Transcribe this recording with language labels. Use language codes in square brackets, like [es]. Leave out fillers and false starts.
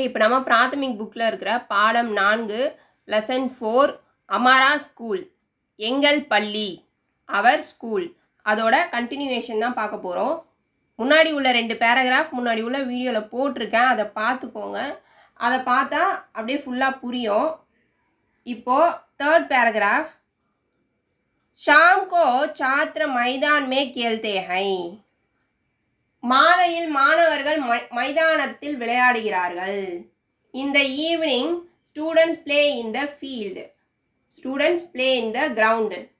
[ta] இப்போ நம்ம பிராத்தமிக் புக்கில் இருக்கிற பாடம் 4 லெசன் 4 அமாரா ஸ்கூல், எங்கள் பள்ளி, அவர் ஸ்கூல், அதோட கண்டினியூவேஷன் தான் பார்க்க போகிறோம். முன்னாடி உள்ள 2 பேராகிராஃப் முன்னாடி உள்ள வீடியோவில் போட்டிருக்கேன், அதை பார்த்துக்கோங்க. அதை பார்த்தா அப்படியே ஃபுல்லாக புரியும். இப்போது [hi] 3rd पैराग्राफ, शाम को छात्र मैदान में खेलते हैं. [ta] மாலையில் மாணவர்கள் மைதானத்தில் விளையாடுகிறார்கள். [en] In the evening students play in the field. Students play in the ground.